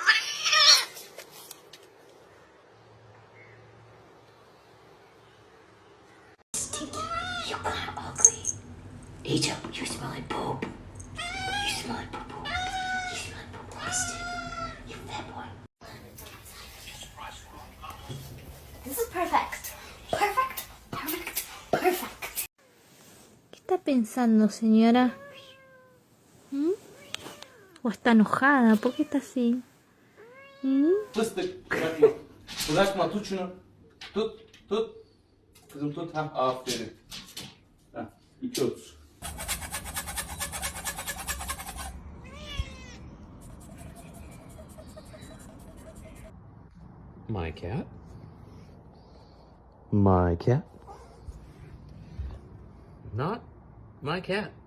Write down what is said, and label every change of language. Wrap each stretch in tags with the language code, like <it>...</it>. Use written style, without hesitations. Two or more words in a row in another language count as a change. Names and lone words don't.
<en>You got ugly. Angel, you smell like poop. You smell like poo poo. You smell like poo plastic. You fat boy. This is perfect. Perfect. Perfect. Perfect.</en> <es>¿Qué está pensando, señora? ¿Mm? ¿O está enojada? ¿Por qué está así? ¿Mm?</es> <tr>Fıstık bırakma. Bırakma tut şunu. Tut. Kızım tut. Ha aferin. Ha 2.30.</tr> <en>My cat? My cat? Not my cat.</en>